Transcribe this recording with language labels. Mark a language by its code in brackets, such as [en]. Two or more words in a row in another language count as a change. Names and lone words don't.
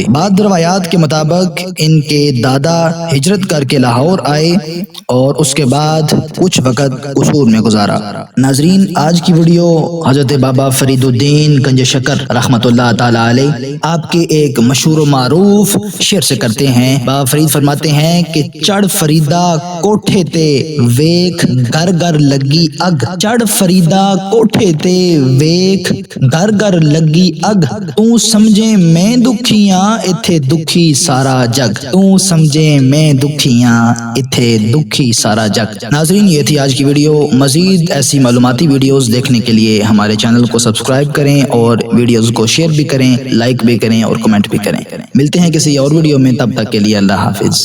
[ur] بعض روایات کے مطابق ان کے دادا ہجرت کر کے لاہور آئے اور اس کے بعد کچھ وقت قصور میں گزارا۔ ناظرین، آج کی ویڈیو حضرت بابا فرید الدین گنج شکر رحمۃ اللہ تعالی علیہ آپ کے ایک مشہور و معروف شعر سے کرتے ہیں۔ [pa] بابا فرید [ur] فرماتے ہیں کہ [pa] چڑھ فریدا کوٹھے تے ویکھ گھر گھر لگی اگ، چڑھ فریدا کوٹھے تے ویکھ گھر گھر لگی اگ، تو سمجھے میں دکھیاں ایتھے دکھی سارا جگ، تو سمجھے میں دکھیاں ایتھے دکھی سارا جگ۔ [ur] ناظرین، یہ تھی آج کی ویڈیو۔ مزید ایسی معلوماتی ویڈیوز دیکھنے کے لیے ہمارے چینل کو سبسکرائب کریں اور ویڈیوز کو شیئر بھی کریں، لائک بھی کریں اور کمنٹ بھی کریں۔ ملتے ہیں کسی اور ویڈیو میں، تب تک کے لیے اللہ حافظ۔